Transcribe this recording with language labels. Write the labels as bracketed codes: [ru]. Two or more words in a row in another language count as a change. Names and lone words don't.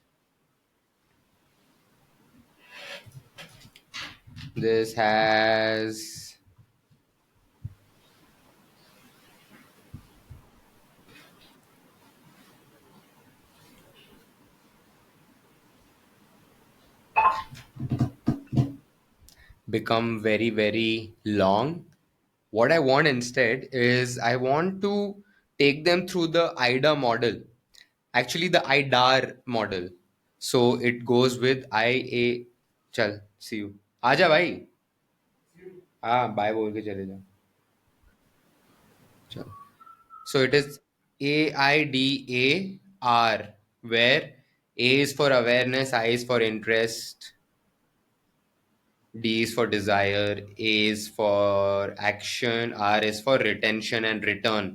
[en] This has become very, very long. What I want instead is I want to take them through the AIDA model. Actually, the AIDAR model. So it goes with IA. चल, see you. [hi] आजा भाई. हाँ, बाय बोल के चले जाओ. चल. [en] So it is AIDAR, where A is for awareness, I is for interest, D is for desire, A is for action, R is for retention and return.